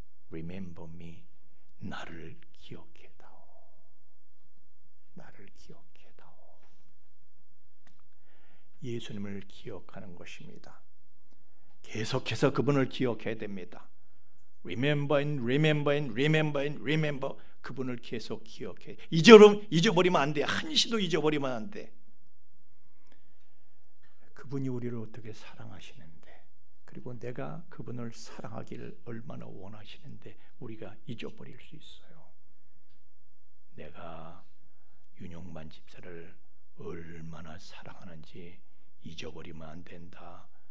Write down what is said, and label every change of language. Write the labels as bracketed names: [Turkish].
[English] remember me. [Korean] 나를 기억해 다오. 나를 기억해 다오. 예수님을 기억하는 것입니다. 계속해서 그분을 기억해야 됩니다. [English] remember and remember and remember and remember. [Korean] 그분을 계속 기억해. 잊어버리면 안 돼. 한시도 잊어버리면 안 돼. 그분이 우리를 어떻게 사랑하시는데, 그리고 내가 그분을 사랑하기를 얼마나 원하시는데 우리가 잊어버릴 수 있어요. 내가 윤용만 집사를 얼마나 사랑하는지 잊어버리면 안 된다.